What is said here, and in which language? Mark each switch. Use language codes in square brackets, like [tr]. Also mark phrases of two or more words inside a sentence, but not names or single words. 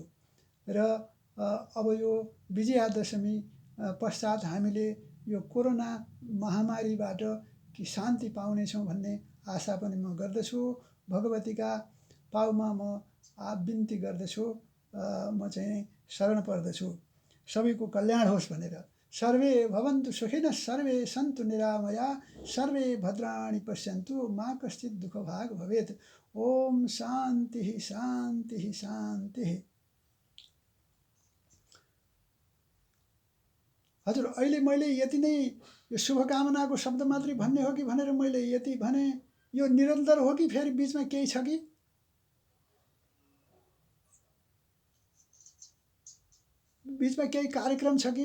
[ne] र अब यो विजयादशमी पश्चात हामीले यो कोरोना महामारीबाट कि शान्ति पाउनेछौँ भन्ने आशा पनि म गर्दछु। भगवतीका पाउमा म बिन्ती गर्दछु, म चाहिँ शरण पर्दछु सबैको कल्याण होस् भनेर। [sa] सर्वे भवन्तु सुखिनः, सर्वे सन्तु निरामया, सर्वे भद्राणि पश्यन्तु, मा कश्चित् दुःखभाग् भवेत्। ओम शान्ति शान्ति शान्ति। [ne] हजुर, अहिले मैले यति नै यो शुभकामनाको शब्द मात्रै भन्ने हो कि भनेर मैले यति भने? यो निरन्तर हो कि फेरि बीचमा केही छ कि? बीचमा केही कार्यक्रम छ कि?